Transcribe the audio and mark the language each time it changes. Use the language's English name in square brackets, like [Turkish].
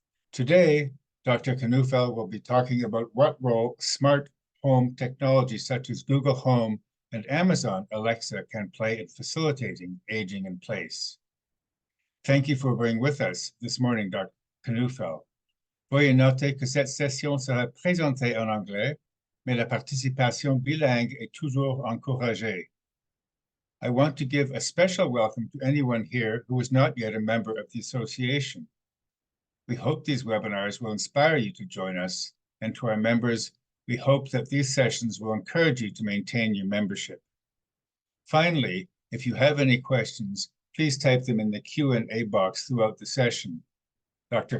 [English] Today, Dr. Knoefel will be talking about what role smart home technology such as Google Home and Amazon Alexa can play in facilitating aging in place. Thank you for being with us this morning, Dr. Knoefel. [French] Veuillez noter que cette session sera présentée en anglais, mais la participation bilingue est toujours encouragée. [English] I want to give a special welcome to anyone here who is not yet a member of the association. We hope these webinars will inspire you to join us, and to our members, we hope that these sessions will encourage you to maintain your membership. Finally, if you have any questions, please type them in the Q&A box throughout the session. Dr.